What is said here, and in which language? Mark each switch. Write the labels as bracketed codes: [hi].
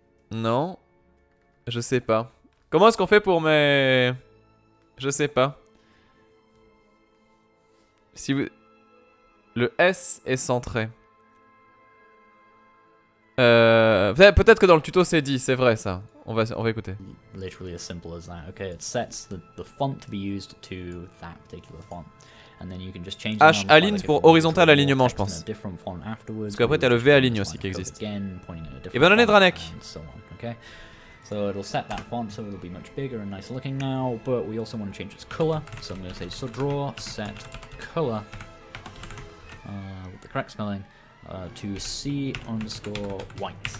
[fr] Non. Je sais pas. Comment est-ce qu'on fait pour mes... Je sais pas. Si vous... Le S est centré. Peut-être que dans le tuto c'est dit, c'est vrai ça. On va écouter. [en] Literally as simple as that. Okay, it sets the font to be used to that particular font. And then you can just change [fr] H align pour horizontal alignement, je pense. Parce qu'après t'as le V align aussi qui existe. Et bonne année Dranek. [en] Okay. So it'll set that font so it'll be much bigger and nicer looking now, but we also want to change its color. So I'm going to say subdraw set color with the correct spelling to C underscore white.